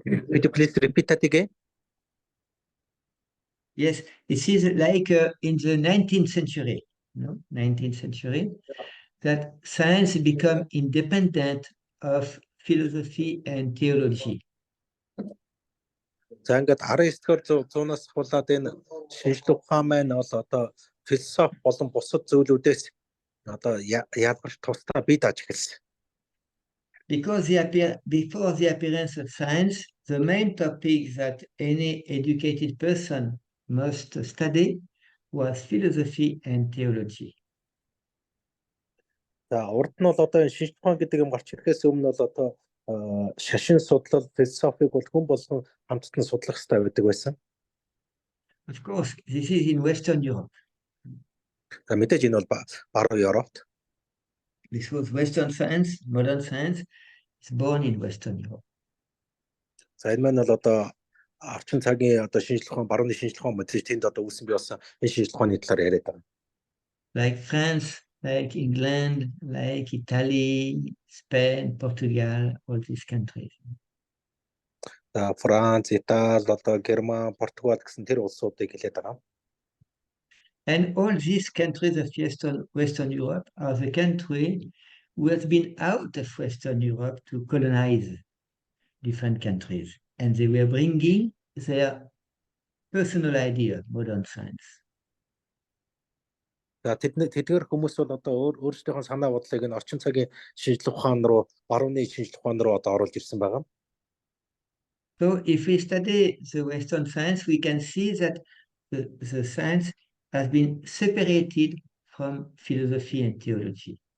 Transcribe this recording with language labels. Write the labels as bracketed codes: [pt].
[en] Could you please repeat that again? Yes, it is like in the 19th century, 19th century, that science become independent of philosophy and theology. [mn] За ингээд 19-р зуунаас ахуулаад энэ шинжлэх ухаан маань бол одоо философи болон бусад зүйлүүдээс одоо ялгарч тусдаа бий дааж эхэлсэн. [en] Because before the appearance of science, the main topic that any educated person must study was philosophy and theology. [mn] За урд нь бол одоо энэ шинжлэх ухаан гэдэг юм гарч ирэхээс өмнө бол одоо шашин судлал, философиг бол хүн болгон хамтдан судлах хэрэгтэй байдаг байсан. [en] Of course, this is in Western Europe. [mn] За мэдээж энэ бол баруун Европт. [en] This was Western science, modern science is born in Western Europe. [mn] За энэ маань бол одоо орчин цагийн одоо шинжлэх ухаан, барууны шинжлэх ухаан мэдээж тэнд одоо үүсэн бий болсон энэ шинжлэх ухааны талаар яриад байгаа. [en] Like France, like England, like Italy, Spain, Portugal, all these countries. [mn] За Франц, Итали, одоо Герман, Португал гэсэн тэр улсуудыг хэлээд байгаа. [en] And all these countries of Western Europe are the country who has been out of Western Europe to colonize different countries. And they were bringing their personal idea of modern science. [mn] За тэдгээр хүмүүс бол одоо өөрсдийнхөө санаа бодлыг энэ орчин цагийн шинжлэх ухаан руу, барууны шинжлэх ухаан руу одоо оруулж ирсэн байгаа. [en] So if we study the Western science, we can see that the science has been separated from philosophy and theology.